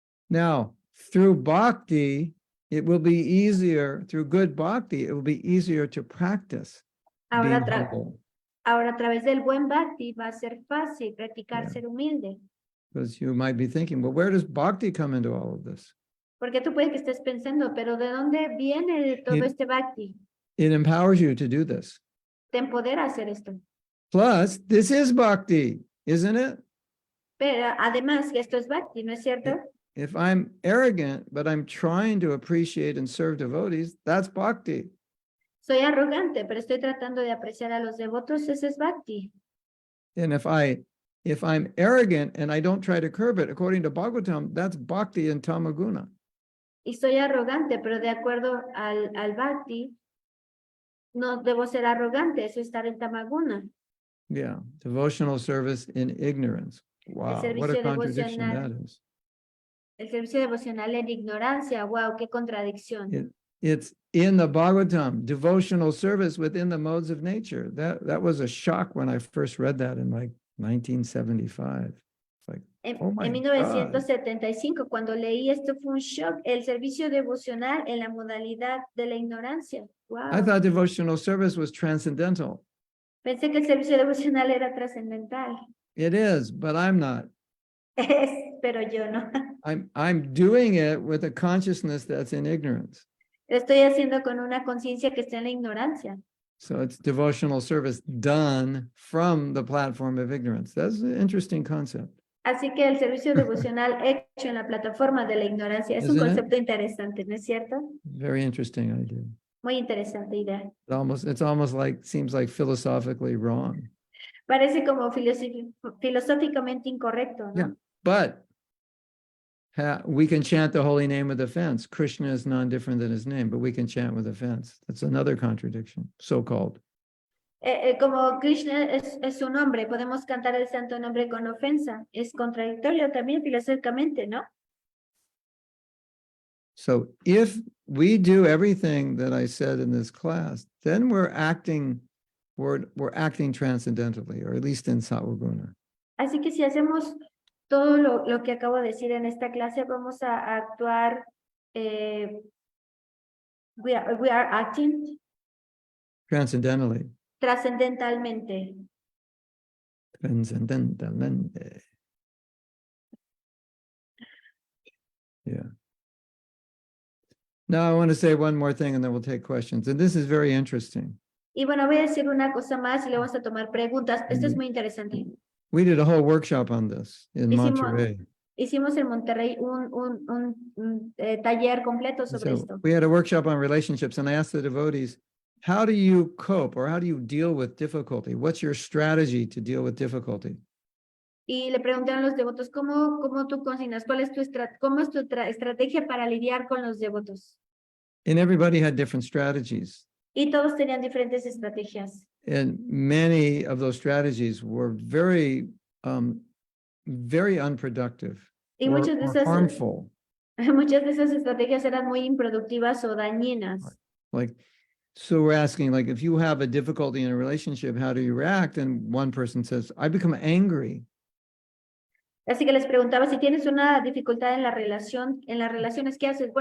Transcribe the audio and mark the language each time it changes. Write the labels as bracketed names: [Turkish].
[English] Now, through bhakti, it will be easier, through good bhakti, it will be easier to practice [Spanish] Ahora, [English] being humble. [Spanish] a través del buen bhakti va a ser fácil practicar ser humilde. [English] Because you might be thinking, well, where does bhakti come into all of this? [Spanish] Porque tú puedes que estés pensando, pero ¿de dónde viene todo este bhakti? [English] It empowers you to do this. [Spanish] Te empodera a hacer esto. [English] Plus, this is bhakti, isn't it? [Spanish] Pero además que esto es bhakti, ¿no es cierto? [English] If I'm arrogant, but I'm trying to appreciate and serve devotees, that's bhakti. [Spanish] Soy arrogante, pero estoy tratando de apreciar a los devotos, ese es bhakti. [English] And if I'm arrogant and I don't try to curb it, according to Bhagavatam, that's bhakti and tamaguna. [Spanish] Y soy arrogante, pero de acuerdo al bhakti, no debo ser arrogante, eso es estar en tamaguna. [English] Yeah, devotional service in ignorance. Wow, what a contradiction that is. [Spanish] El servicio devocional en ignorancia, wow, qué contradicción. [English] It's in the Bhagavatam, devotional service within the modes of nature. That was a shock when I first read that in like 1975. Like, oh my [Spanish] En 1975, cuando leí esto fue un shock, el servicio devocional en la modalidad de la ignorancia. [English] Wow. I thought devotional service was transcendental. [Spanish] Pensé que el servicio devocional era trascendental. [English] It is, but I'm not. [Spanish] Pero yo no. [English] I'm doing it with a consciousness that's in ignorance. [Spanish] Lo estoy haciendo con una conciencia que está en la ignorancia. [English] So it's devotional service done from the platform of ignorance. That's an interesting concept. [Spanish] Así que el servicio devocional hecho en la plataforma de la ignorancia es un concepto interesante, ¿no es cierto? [English] Very interesting idea. [Spanish] Muy interesante idea. [English] It's almost like, seems like philosophically wrong. [Spanish] Parece como filosóficamente incorrecto, ¿no? [English] Yeah. But we can chant the holy name with offense. Krishna is non-different than his name, but we can chant with offense. That's another contradiction, so-called. [Spanish] Como Krishna es su nombre, podemos cantar el santo nombre con ofensa. Es contradictorio también filosóficamente, ¿no? [English] So if we do everything that I said in this class, then we're acting transcendentally, or at least in Sattva-guna. [Spanish] Así que si hacemos todo lo que acabo de decir en esta clase, vamos a actuar, [English] we are acting Transcendentally. [Spanish] trascendentalmente. Transcendentalmente. [English] Yeah. Now I want to say one more thing and then we'll take questions. And this is very interesting. [Spanish] Y bueno, voy a decir una cosa más y le vamos a tomar preguntas. Esto es muy interesante. [English] We did a whole workshop on this in Monterey. [Spanish] Hicimos en Monterrey un taller completo sobre [English] So [Spanish] esto. [English] we had a workshop on relationships and I asked the devotees, how do you cope or how do you deal with difficulty? What's your strategy to deal with difficulty? [Spanish] Y le preguntaron a los devotos, ¿cómo tú consignas? ¿Cómo es tu estrategia para lidiar con los devotos? [English] And everybody had different strategies. [Spanish] Y todos tenían diferentes estrategias. [English] And many of those strategies were very, very unproductive [Spanish] Y [English] or harmful. [Spanish] muchas de esas estrategias eran muy improductivas o dañinas. [English] Like, so we're asking, like, if you have a difficulty in a relationship, how do you react? And one person says, I become angry. [Spanish] Así que les preguntaba, si tienes una dificultad en las relaciones, ¿qué haces?